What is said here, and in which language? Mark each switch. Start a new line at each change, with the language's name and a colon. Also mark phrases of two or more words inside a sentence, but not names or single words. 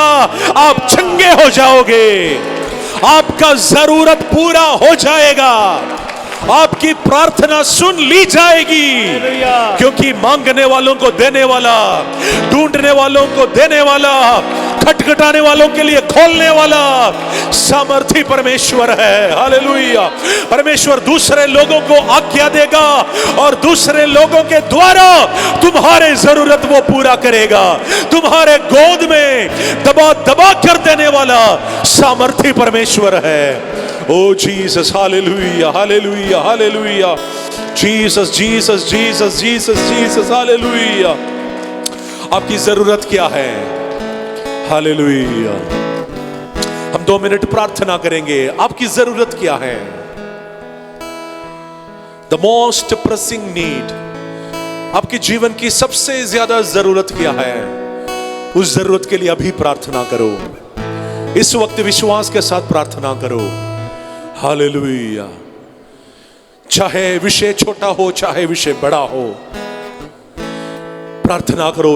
Hindi: आप चंगे हो जाओगे, आपका जरूरत पूरा हो जाएगा, आपकी प्रार्थना सुन ली जाएगी, क्योंकि मांगने वालों को देने वाला, ढूंढने वालों को देने वाला, खटखटाने वालों के लिए खोलने वाला सामर्थी परमेश्वर है। हालेलुया। परमेश्वर दूसरे लोगों को आज्ञा देगा और दूसरे लोगों के द्वारा तुम्हारे जरूरत वो पूरा करेगा। तुम्हारे गोद में दबा दबा कर देने वाला सामर्थी परमेश्वर है।
English: Oh Jesus, hallelujah, hallelujah, hallelujah. Jesus, Jesus, Jesus, Jesus, Jesus, hallelujah.
Hindi: आपकी जरूरत क्या है? हालेलुया। हम 2 मिनट प्रार्थना करेंगे। आपकी जरूरत क्या है?
English: The most pressing need,
Hindi: आपके जीवन की सबसे ज्यादा जरूरत क्या है? उस जरूरत के लिए अभी प्रार्थना करो। इस वक्त विश्वास के साथ प्रार्थना करो। हालेलुया। चाहे विषय छोटा हो, चाहे विषय बड़ा हो, प्रार्थना करो।